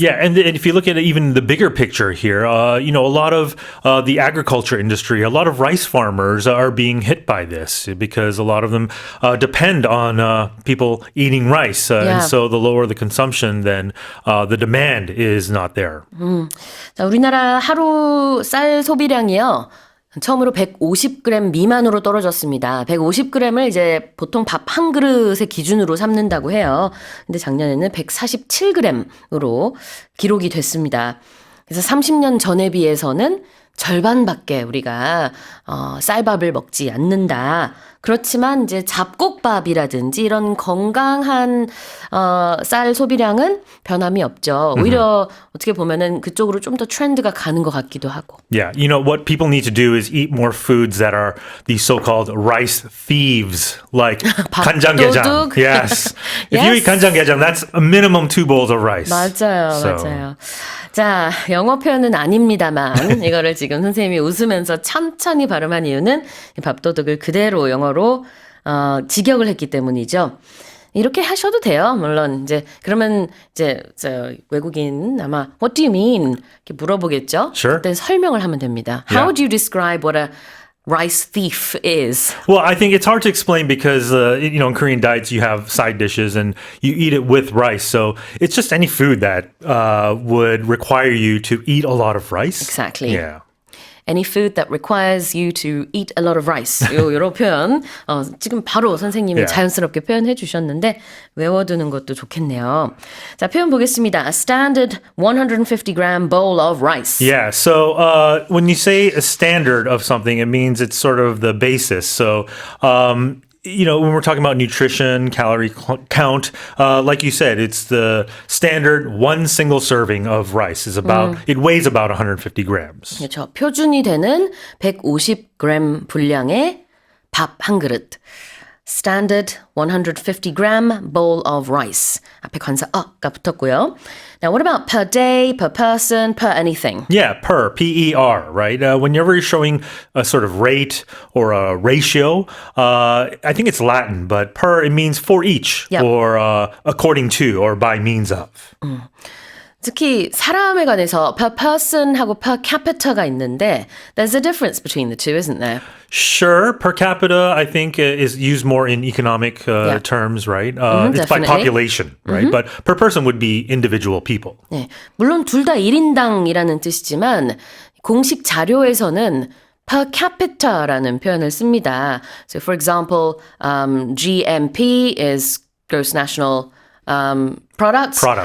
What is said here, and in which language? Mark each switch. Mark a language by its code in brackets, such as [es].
[en] Yeah, and if you look at even the bigger picture here, a lot of the agriculture industry, a lot of rice farmers are being hit by this because a lot of them depend on people eating rice. And so the lower the consumption, then the demand is not there. [ko] 자, 우리나라 하루 쌀 소비량이요. 처음으로 150g 미만으로 떨어졌습니다. 150g을 이제 보통 밥 한 그릇의 기준으로 삼는다고 해요. 근데 작년에는 147g으로 기록이 됐습니다. 그래서 30년 전에 비해서는 절반밖에 우리가 쌀밥을 먹지 않는다. 그렇지만 이제 잡곡밥이라든지 이런 건강한 쌀 소비량은 변함이 없죠. 오히려 어떻게 보면은 그쪽으로 좀 더 트렌드가 가는 것 같기도 하고. [en] Yeah, what people need to do is eat more foods that are the so-called rice thieves, like 간장게장. Yes. If you eat 간장게장, that's a minimum 2 bowls of rice. [ko] 맞아요. 자, 영어 표현은 아닙니다만 이거를 지금 선생님이 웃으면서 천천히 발음한 이유는 밥도둑을 그대로 영어로 직역을 했기 때문이죠. 이렇게 하셔도 돼요. 물론 그러면 외국인 아마 [en] What do you mean? [ko] 이렇게 물어보겠죠. [en] Sure. [ko] 그때 설명을 하면 됩니다. [en] How do you describe what a rice thief is? Well, I think it's hard to explain because, in Korean diets, you have side dishes and you eat it with rice. So it's just any food that would require you to eat a lot of rice. Exactly. Yeah. Any food that requires you to eat a lot of rice. [ko] 이런 표현 지금 바로 선생님이 자연스럽게 표현해 주셨는데 외워두는 것도 좋겠네요. 자, 표현 보겠습니다. [en] A standard 150-gram bowl of rice. Yeah, so when you say a standard of something, it means it's sort of the basis. So when we're talking about nutrition, calorie count, like you said, it's the standard one single serving of rice it weighs about 150 grams. [ko] 그렇죠. 표준이 되는 150g 분량의 밥 한 그릇. [en] standard 150g bowl of rice. [ko] 앞에 관사 어가 붙었고요. [en] Now what about per day, per person, per anything? Yeah, per, P-E-R, right? Whenever you're showing a sort of rate or a ratio, I think it's Latin, but per, it means for each Yep. or according to or by means of. [ko] 특히 사람에 관해서 per person하고 per capita가 있는데 [en] there's a difference between the two, isn't there? Sure, per capita, I think, is used more in economic terms, right? It's by definitely. population, right? But per person would be individual people. [ko] 네, 물론 둘 다 1인당이라는 뜻이지만 공식 자료에서는 per capita라는 표현을 씁니다. [en] So for example, GMP is gross national product.